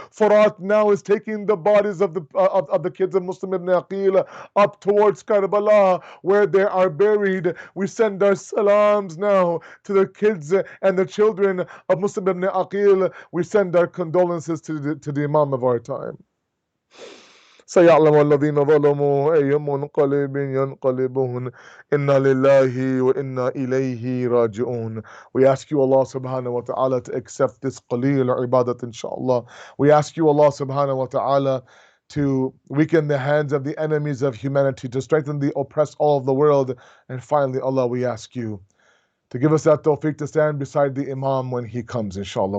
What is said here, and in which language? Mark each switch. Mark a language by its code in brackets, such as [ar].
[en] Farat now is taking the bodies of the kids of Muslim ibn Aqil up towards Karbala, where they are buried. We send our salams now to the kids and the children of Muslim ibn Aqil. We send our condolences to the Imam of our time. [ar] سيعلم الذين ظلموا أي منقلب ينقلبون إنا لله وإنا إليه راجعون. [en] We ask you, Allah subhanahu wa ta'ala, to accept this qaleel ibadat, inshallah. We ask you, Allah subhanahu wa ta'ala, to weaken the hands of the enemies of humanity, to strengthen the oppressed all of the world. And finally, Allah, we ask you to give us that tawfiq to stand beside the Imam when he comes, inshallah.